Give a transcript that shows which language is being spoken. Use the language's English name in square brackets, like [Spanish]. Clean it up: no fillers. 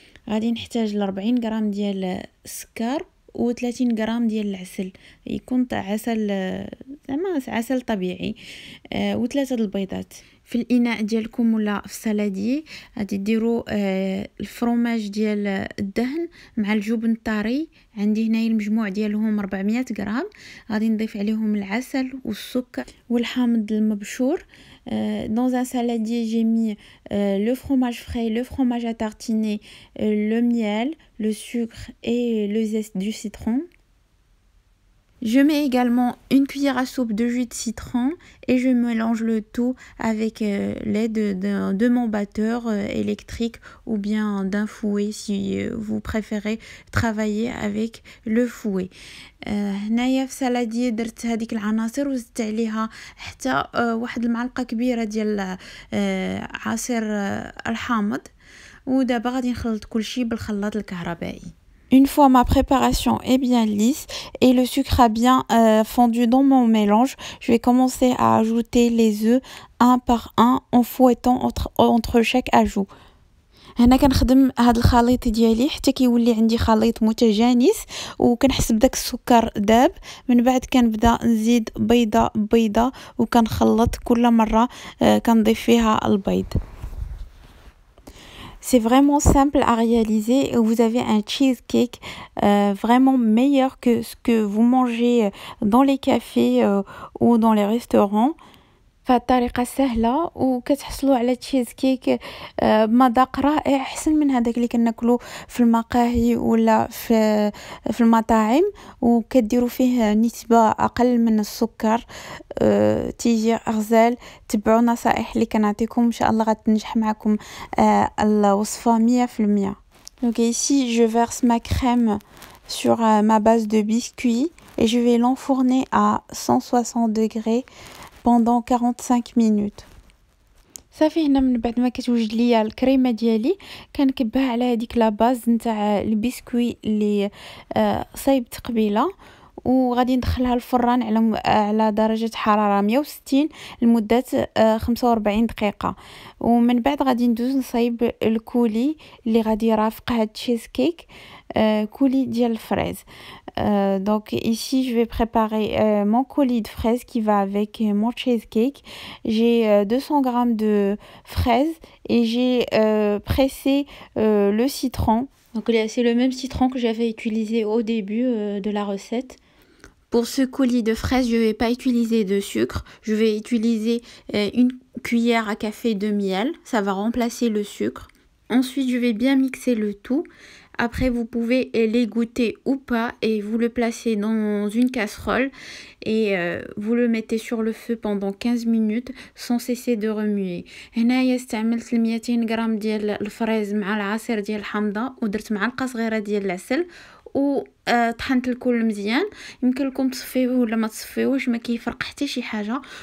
[Arabic] غادي نحتاج 40 غرام ديال السكر و 30 غرام ديال العسل، يكون عسل زعما عسل طبيعي، و3 البيضات. في الاناء ديالكم ولا في السالادي غادي ديروا الفرماج ديال الدهن مع الجبن الطري. عندي هنايا المجموع ديالهم 400 غرام. غادي نضيف عليهم العسل والسكر والحامض المبشور. [French] Dans un saladier, j'ai mis le fromage frais, le fromage à tartiner, le miel, le sucre et le zeste du citron. Je mets également une cuillère à soupe de jus de citron et je mélange le tout avec l'aide de mon batteur électrique ou bien d'un fouet si vous préférez travailler avec le fouet. [Arabic] هنايا في سالادية درت هذيك العناصر وزدت عليها حتى واحد المعلقة كبيرة ديال عصير الحامض. ودابا غادي نخلط كلشي بالخلاط الكهربائي. [French] Une fois ma préparation est bien lisse et le sucre a bien fondu dans mon mélange, je vais commencer à ajouter les œufs un par un en fouettant entre chaque ajout. [Arabic] هنا كنخدم هاد الخليط ديالي حتى كيولي عندي خليط متجانس وكنحسب داك السكر داب. من بعد كنبدا نزيد بيضه بيضه وكنخلط كل مره كنضيف فيها البيض. [French] C'est vraiment simple à réaliser et vous avez un cheesecake vraiment meilleur que ce que vous mangez dans les cafés ou dans les restaurants. [Arabic] فالطريقة سهلة وكتحصلوا على تشيزكيك بمذاق رائع احسن من هذاك اللي كناكلو في المقاهي ولا في المطاعم، وكديروا فيه نسبة اقل من السكر. تيجي غزال. تبعوا نصائح اللي كنعطيكم ان شاء الله غتنجح معكم الوصفة 100%. [French] Donc ici je verse ma crème sur ma base de biscuit et je vais l'enfourner à 160 degrés pendant 45 minutes. [Arabic] صافي هنا من بعد ما كتوجد ليا الكريمه ديالي كنكبها على هذيك لا باز نتاع البسكوي اللي صايبت قبيله وغادي ندخلها الفران على درجة حرارة 160 لمدة 45 دقيقة. ومن بعد غادي ندوز نصايب الكولي اللي غادي يرافق هاد تشيز كيك، كولي ديال الفريز. [French] Donc ici je vais préparer mon colis de fraises qui va avec mon cheesecake. J'ai 200 grammes de fraises et j'ai pressé le citron. Donc c'est le même citron que j'avais utilisé au début de la recette. Pour ce colis de fraises, je ne vais pas utiliser de sucre. Je vais utiliser une cuillère à café de miel. Ça va remplacer le sucre. Ensuite, je vais bien mixer le tout. Après, vous pouvez l'égoutter ou pas et vous le placez dans une casserole et vous le mettez sur le feu pendant 15 minutes sans cesser de remuer. [Arabic] هنايا استعملت 200 غرام ديال الفريز مع العصير ديال الحامضة ودرت معلقة صغيرة ديال العسل وطحنت الكل مزيان. يمكن لكم تصفيوه ولا ما تصفيوش، ما كيفرق حتى شي حاجه.